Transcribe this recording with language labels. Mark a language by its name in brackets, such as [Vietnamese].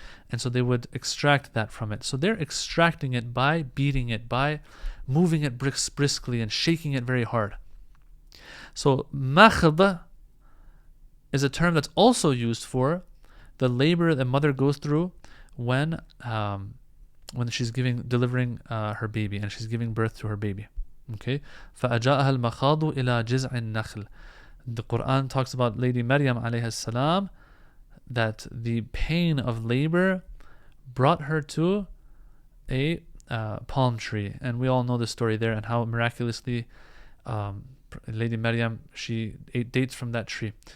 [English] And so they would extract that from it. So they're extracting it by beating it, by moving it briskly and shaking it very hard. So makhd is a term that's also used for the labor that mother goes through when she's delivering her baby, and she's giving birth to her baby. [Arabic] Okay, فَأَجَاءَهَا الْمَخَاضُ إِلَى جِزْعِ النَّخْلِ. [English] The Quran talks about Lady Maryam alayhi salam, that the pain of labor brought her to a palm tree, and we all know the story there and how miraculously Lady Maryam, she ate dates from that tree.